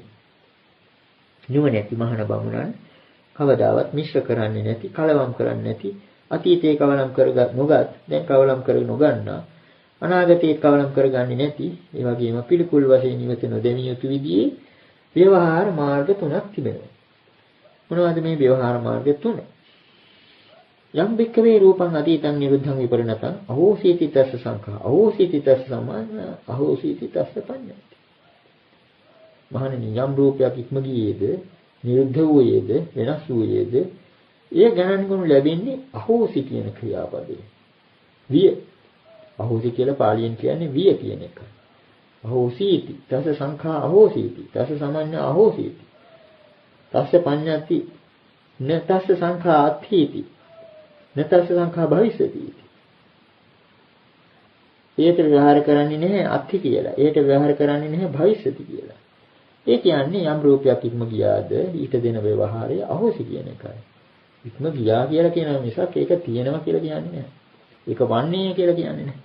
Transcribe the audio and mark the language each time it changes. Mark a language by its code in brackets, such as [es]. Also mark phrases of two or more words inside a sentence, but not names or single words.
[si] නුවණැති මහණ බමුණන් කවදාවත් මිශ්‍ර කරන්නේ නැති, කලවම් කරන්නේ නැති, අතීතේ කවලම් කරගත් නොගත්, දැන් කවලම් කර නොගන්නා, අනාගතේ කවලම් කරගන්නේ නැති, ඒ වගේම පිළිකුල් වශයෙන් ඉවත නොදෙමිය යුතු විදිහේ ව්‍යවහාර මාර්ග තුනක් තිබෙනවා. මොනවද මේ ව්‍යවහාර මාර්ග තුන? [pi] යම් භික්කවේ රූපං අතීතං නිරුද්ධං විපරිණතං අහෝසීති තස්ස සංඛා අහෝසීති තස්ස සමාන අහෝසීති තස්ස පඤ්ඤාති. [si] මහණෙනි යම් රූපයක් ඉක්ම ගියේද, නිරුද්ධ වූයේද, වෙනස් වූයේද, ඒ ගණන් ගනු ලැබෙන්නේ අහෝසි කියන ක්‍රියාපදයෙන්. විය. අහෝසි කියලා පාලියෙන් කියන්නේ විය කියන එක. [pi] අහෝසීති තස්ස සංඛා අහෝසීති තස්ස සමාන අහෝසීති තස්ස පඤ්ඤාති න තස්ස සංඛා අත්ථීති නතස්ස සංඛා භවිෂති. [si] ඒකට ව්‍යවහාර කරන්නේ නැහැ අත්ථි කියලා. ඒකට ව්‍යවහාර කරන්නේ නැහැ භවිෂති කියලා. ඒ කියන්නේ යම් රූපයක් ඉක්ම ගියාද ඊට දෙන ව්‍යවහාරය අහෝසි කියන එකයි. ඉක්ම ගියා කියලා කියන මිසක් ඒක තියෙනවා කියලා කියන්නේ නැහැ. ඒක වන්නේ කියලා කියන්නේ නැහැ.